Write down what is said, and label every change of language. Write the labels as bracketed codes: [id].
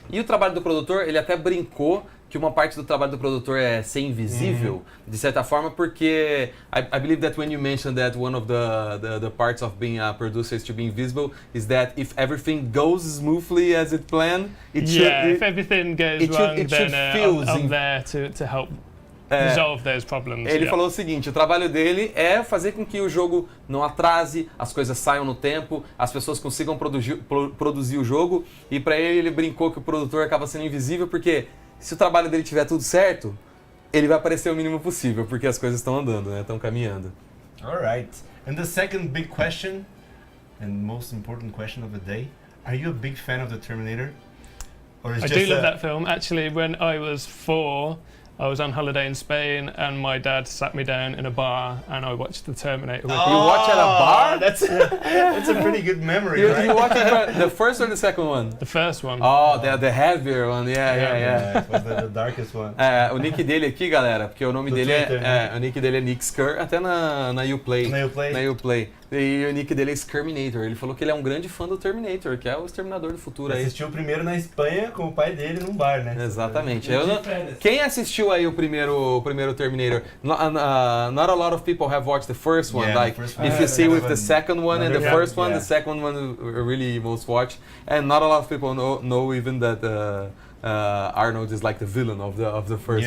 [pt] E o trabalho do produtor, ele até brincou que uma parte do trabalho do produtor é ser invisível, de certa forma, porque [en] I believe that when you mentioned that one of the parts of being a producer is to be invisible, is that if everything goes smoothly as it planned, if everything goes wrong, then I'm there to help resolve those problems. [pt] Ele falou o seguinte, o trabalho dele é fazer com que o jogo não atrase, as coisas saiam no tempo, as pessoas consigam produzir o jogo, e para ele brincou que o produtor acaba sendo invisível porque se o trabalho dele tiver tudo certo, ele vai aparecer o mínimo possível, porque as coisas estão andando, né? Estão caminhando. [en] All right. And the second big question, and most important question of the day, Are you a big fan of the Terminator? Or is I just do love that film. Actually, when I was 4, I was on holiday in Spain, and my dad sat me down in a bar, and I watched The Terminator. With You watch at a bar? That's a pretty good memory, right? You watch the first or the second one? The first one. Oh, the heavier one, yeah. It was the darkest one. [pt] O nick dele aqui, galera, porque o nome Do dele Twitter, o nick dele é Nick Skr, até na Uplay. Na Uplay? Na Uplay. E o nick dele é Skirminator. Ele falou que ele é um grande fã do Terminator, que é o Exterminador do Futuro aí. Assistiu primeiro na Espanha com o pai dele num bar, né? Exatamente. Quem assistiu aí o primeiro Terminator? [en] Not a lot of people have watched the first one. Yeah, like, the first one. if you see with the second one and the Yeah. first one, Yeah. the second one really most watched. And not a lot of people know even that Arnold is like the villain of the first